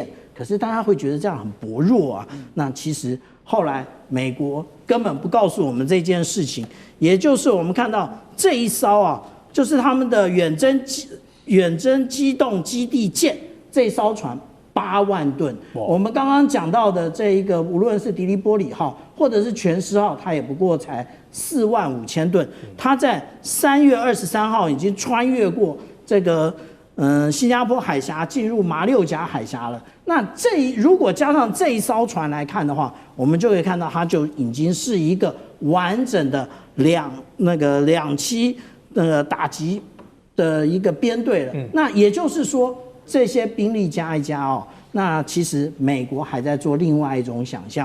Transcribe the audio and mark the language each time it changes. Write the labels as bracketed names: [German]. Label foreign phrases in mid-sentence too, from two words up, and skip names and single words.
[Chinese] 可是大家會覺得這樣很薄弱啊。那其實後來美國根本不告訴我們這件事情，也就是我們看到這一艘啊，就是他們的遠征機動基地艦這一艘船8萬噸。我們剛剛講到的這一個，無論是迪利波里號或者是全師號，它也不過才4萬5千噸。它在3月23號已經穿越過這個新加坡海峽，進入馬六甲海峽了。那如果加上這一艘船來看的話，我們就可以看到它就已經是一個完整的兩栖打擊的一個編隊了。那也就是說，這些兵力加一加哦，那其實美國還在做另外一種想象。